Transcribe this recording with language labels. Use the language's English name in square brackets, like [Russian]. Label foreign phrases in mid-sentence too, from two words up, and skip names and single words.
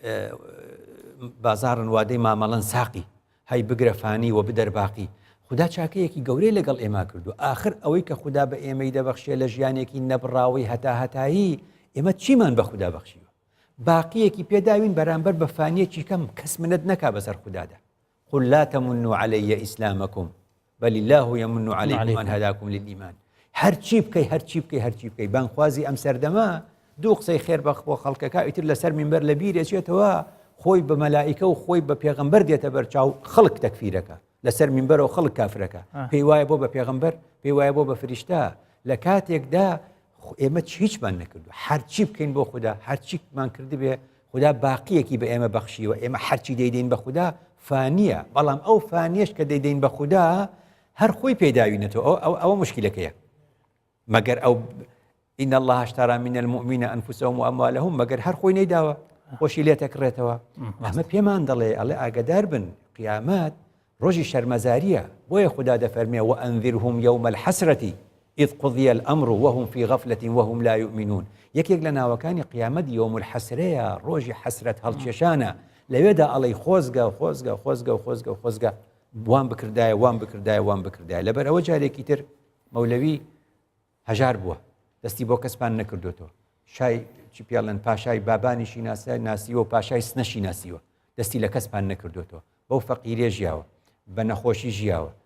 [Central Kurdish] بازاڕن وادەی مامەڵەن ساقی هەی بگرە فانی و بدەرباقی خوددا چاکەیەکی گەورەی لەگەڵ ئێمە کردو آخر ئەوەی کە خوددا بە ئێمەی دەبەخشێ لە ژیانێکی نەبڕاوی هەتاهەتایی ئێمە چیمان بە خوددا بەخشیوە باقیەکی پێداوین بەرامبەر بە فانیەکی کەم کەس منت نەکا بەسەر خوددادا [Arabic] قل لا تمنوا علي إسلامكم بل الله يمن عليكم أن هداكم للإيمان [Central Kurdish] هەرچی بکەی هەرچی بکەی هەرچی بکەی بانخوازی ئەم سەردەما دوو قسەی خێر بەخ بۆ خەڵکەکە ئیتر لەسەر مینبەر لە بیرێچێتەوە خۆی بە مەلائیکە و خۆی بە پێغەمبەر دێتە بەرچاو خەڵک تەکفیرەکە لەسەر مینبەرەوە خەڵک کافرەکە پێی وایە بۆ بە پێغەمبەر پێی وایە بۆ بە فریشتە لە کاتێکدا ئێمە هیچمان نەکردو هەرچی بکەین بۆ خوددا هەرچیمان کردی بێ خوددا باقیەکی بە ئێمە بەخشیوە ئێمە هەرچی دەیدەین بە خوددا فانیە بەڵام ئەو فانیش کە دەیدەین بە خوددا هەر خۆی پێداوینێتەوە ئەوە مشکلەکەیە مەگەر ئەو [Arabic] إن الله اشترى من المؤمنين أنفسهم وأموالهم [Central Kurdish] مەگەر هەر خۆی نەیداوە خۆشی لێ تەکڕێتەوە ئەمە پێمان دەڵێ ئەڵێ ئاگادار بن قیامەت ڕۆژی شەرمەزاریە بۆیە خوددا دەفەرمێ [Arabic] وأنذرهم يوم الحسرة إذ قضي الأمر وهم في غفلة وهم لا يؤمنون [Central Kurdish] یەکێک لە ناوەکانی قیامەت [Arabic] یوم الحەسرەیە [Central Kurdish] ڕۆژی حەسرەت هەڵکێشانە لەوێدا ئەڵێ خۆزگە خۆزگە خۆزگە خۆزگە خۆزگە وان بکردایە وان بکردایە وان بکردایە لەبەر ئەوە جارێکی تر مەولەوی هەژار بووە دەستی بۆ کەسپان نەکردوێتەوە شای چی پێڵێن پاشای بابانیشی ناسیوە و پاشای سنەشی ناسیوە دەستی لە کەسپان نەکردوێتەوە بەو فەقیرێ ژیاوە بە نەخۆشی ژیاوە